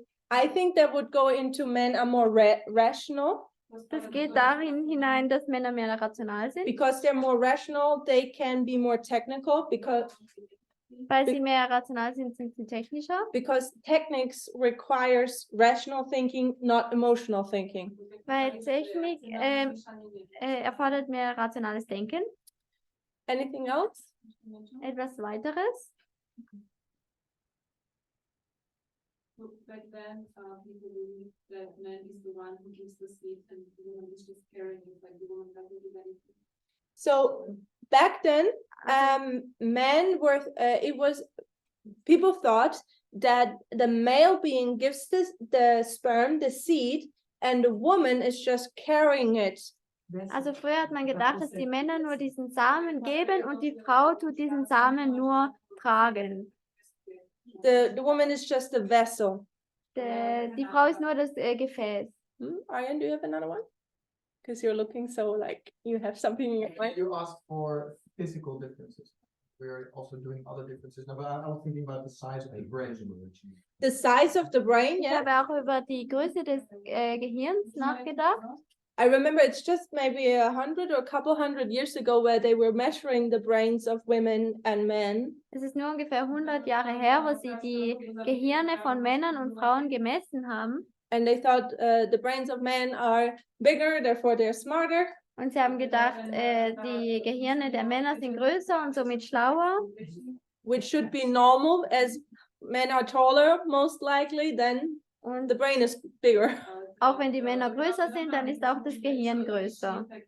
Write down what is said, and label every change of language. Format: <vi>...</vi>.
<en>I think that would go into men are more rational.</en> <de>Das geht darin hinein, dass Männer mehr rational sind.</de> <en>Because they're more rational, they can be more technical</en> <de>Weil sie mehr rational sind, sind sie technischer.</de> <en>Because techniques requires rational thinking, not emotional thinking.</en> <de>Weil Technik erfordert mehr rationales Denken.</de> <en>Anything else?</en> <de>Etwas weiteres?</de> <en>Back then, people believe that man is the one who gives the seed and the woman is just carrying it, like the woman doesn't do anything. So back then, men were, people thought that the male being gives the sperm, the seed, and the woman is just carrying it.</en> <de>Also früher hat man gedacht, dass die Männer nur diesen Samen geben und die Frau tut diesen Samen nur tragen.</de> <en>The woman is just a vessel.</en> <de>Die Frau ist nur das Gefäß.</de> <en>Aryan, do you have another one? Because you're looking so like you have something in your mind. You asked for physical differences. We're also doing other differences. No, but I was thinking about the size of the brain. The size of the brain,</en> <de>Ich</de> <en>yeah.</en> <de>habe auch über die Größe des Gehirns nachgedacht.</de> <en>I remember it's just maybe 100 or a couple hundred years ago where they were measuring the brains of women and men.</en> <de>Es ist nur ungefähr 100 Jahre her, wo sie die Gehirne von Männern und Frauen gemessen haben.</de> <en>And they thought the brains of men are bigger, therefore they're smarter.</en> <de>Und sie haben gedacht, die Gehirne der Männer sind größer und somit schlauer.</de> <en>Which should be normal, as men are taller, most likely, then</en> <de>Und</de> <en>the brain is bigger.</en> <de>auch wenn die Männer größer sind, dann ist auch das Gehirn größer.</de>